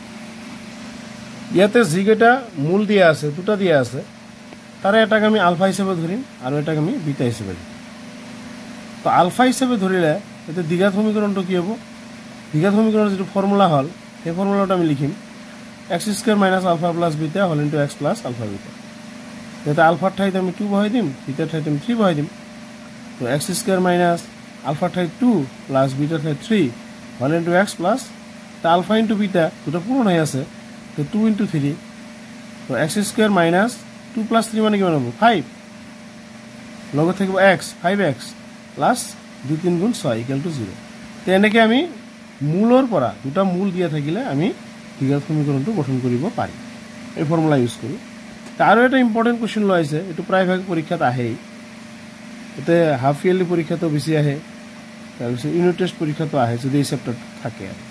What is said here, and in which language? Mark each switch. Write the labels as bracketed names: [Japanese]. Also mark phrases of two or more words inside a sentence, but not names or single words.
[Assamese] ইয়াতে যিকেইটা মূল দিয়া আছে দুটা দিয়া আছে তাৰে এটাক আমি আলফা হিচাপে ধৰিম আৰু এটাক আমি বিটা হিচাপে ধৰিম। তো আলফা হিচাপে ধৰিলে এতিয়া দ্বিঘাত সমীকৰণটো কি হ'ব? দ্বিঘাত সমীকৰণৰ যিটো ফৰ্মুলা হ'ল সেই ফৰ্মুলাটো আমি লিখিম [English] x square minus alpha plus beta whole into x plus alpha beta. [Assamese] যাতে আলফার ঠাইতে আমি 2 বহাই দিম, বিটার ঠাইতে আমি 3 বহাই দিম। তো [English] x square minus [Assamese] আলফার ঠাইত 2 প্লাস বিটার ঠাইত 3 [English] whole into x plus [Assamese] তা [English] alpha into beta [Assamese] দুটো পূরণ হয়ে আছে তো [English] 2 into 3. [Assamese] তো [English] x square minus 2 plus 3 [Assamese] মানে কিমান হ'ব? 5 লগত থাকিব x 5x প্লাস 2 3 গুণ [English] 6 equal to 0. [Assamese] তো এনেকৈ আমি মূলৰ পৰা দুটা মূল দিয়া থাকিলে আমি দ্বিঘাত সমীকৰণটো গঠন কৰিব পাৰি এই [English] formula use [Assamese] কৰি। আৰু এটা [English] important question [Assamese] লৈ আহিছে, এইটো প্ৰায়ভাগ পৰীক্ষাত আহেই, এতে [English] half yearly [Assamese] পৰীক্ষাটো বেছি আহে, তাৰপিছত [English] unit test [Assamese] পৰীক্ষাটো আহে যদি এই চেপ্টাৰটো থাকে।